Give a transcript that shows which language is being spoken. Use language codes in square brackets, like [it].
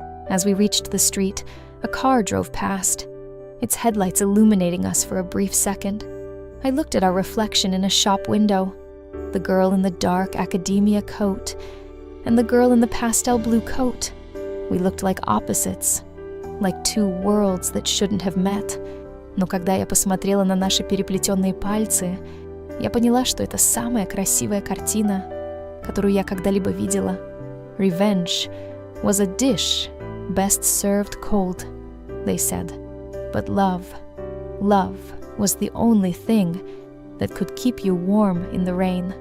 [en] As we reached the street, a car drove past, its headlights illuminating us for a brief second. I looked at our reflection in a shop window, the girl in the dark academia coat, and the girl in the pastel blue coat. We looked like opposites, like two worlds that shouldn't have met. [ru] Но когда я посмотрела на наши переплетенные пальцы, я поняла, что это самая красивая картина, которую я когда-либо видела. [en] Revenge was a dish best served cold, they said. But love was the only thing that could keep you warm in the rain.